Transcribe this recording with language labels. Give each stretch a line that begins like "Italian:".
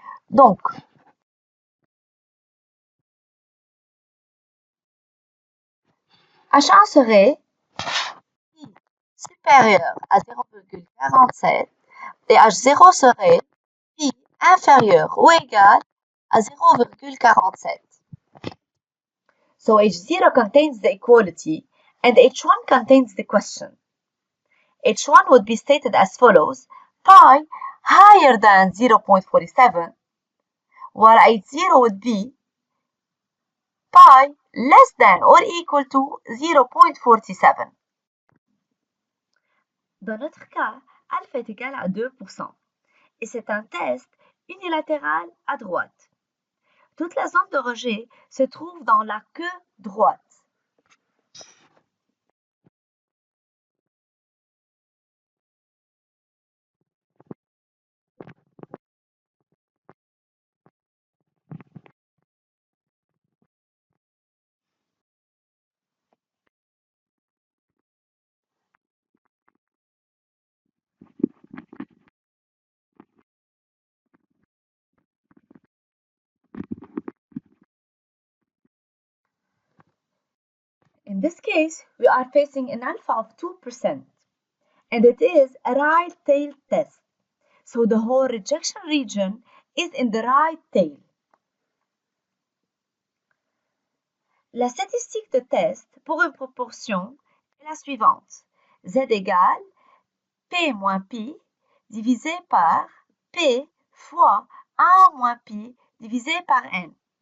French: Donc, H1 serait pi supérieur à 0,47 et H0 serait pi inférieur ou égal à 0,47.
English: So H0 contains the equality and H1 contains the question. H1 would be stated as follows: pi higher than 0.47, while H0 would be pi less than or equal to 0.47.
French: Dans notre cas, alpha est égal à 2%, et c'est un test unilatéral à droite. Toute la zone de rejet se trouve dans la queue droite.
English: In this case, we are facing an alpha of 2%, and it is a right tail test. So the whole rejection region is in the right tail.
French: La statistique de test pour une proportion est la suivante. Z égale P moins pi divisé par P fois 1 moins pi divisé par N.